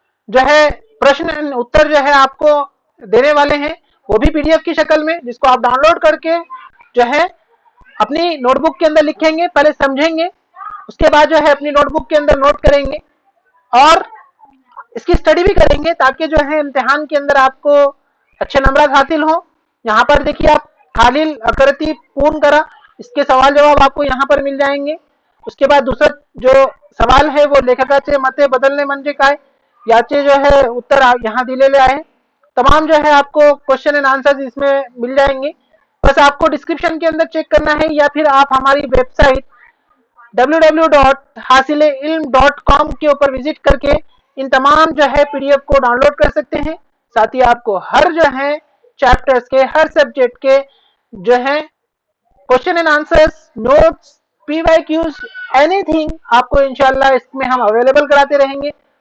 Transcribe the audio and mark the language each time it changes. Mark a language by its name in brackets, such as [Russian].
[Hindi] जो है प्रश्न उत्तर जो है आपको देने वाले हैं, वो भी पीडीएफ की शक्ल में, जिसको आप डाउनलोड करके जो है अपनी नोटबुक के अंदर लिखेंगे, पहले समझेंगे, उसके बाद जो है अपनी नोटबुक के अंदर नोट करेंगे और इसकी स्टडी भी करेंगे ताकि जो है इम्तिहान के अंदर आपको अच्छे नंबर हासिल हो। यहाँ पर देखिए आप [Marathi] खालील अकरती पूर्ण करा, [Hindi] इसके सवाल जवाब आपको यहाँ पर मिल जाएंगे। उसके बाद दूसरा जो सवाल है वो [Marathi] लेखकाचे मते बदलने म्हणजे काय याचे [Hindi] जो है उत्तर यहाँ [Marathi] दिलेले आहे। [Hindi] तमाम जो है आपको क्वेश्चन एंड आंसर इसमें मिल जाएंगे। बस आपको डिस्क्रिप्शन के अंदर चेक करना है या फिर आप हमारी वेबसाइट www.hasileilm.com के ऊपर विजिट करके इन तमाम जो है पीडीएफ को डाउनलोड कर सकते हैं। साथ ही आपको हर जो है चैप्टर्स के, हर सब्जेक्ट के जो है question and answers, notes, PYQs, anything आपको इंशाल्लाह इसमें हम अवेलेबल कराते रहेंगे।